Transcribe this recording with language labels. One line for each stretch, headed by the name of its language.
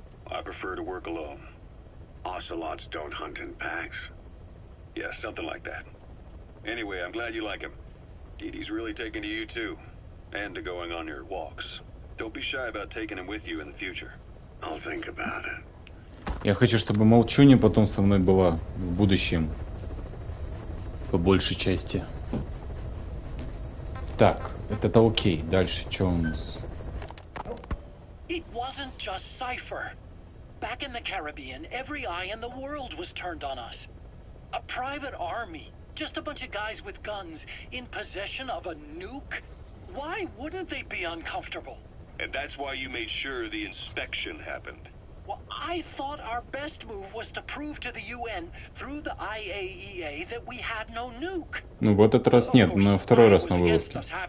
English: I prefer to work alone. Ocelots don't hunt in packs. Yeah, something like that. Anyway, I'm glad you like him. DD's really taking to you too. And to going on your walks. Don't be shy about taking him with you in the future. I'll think about it.
Russian: Я хочу, чтобы Молчуня потом со мной была в будущем. По большей части. Так, это окей. Дальше, что у нас?
English: It wasn't just Cypher. Back in the Caribbean, every eye in the world was turned on us. A private army, just a bunch of guys with guns, in possession of a nuke? Why wouldn't they be uncomfortable? And that's why you made sure the inspection happened. Well, I thought our best move was to prove to the UN through the IAEA that we had no nuke.
Russian: Ну, в этот раз нет, на второй раз на вылазке.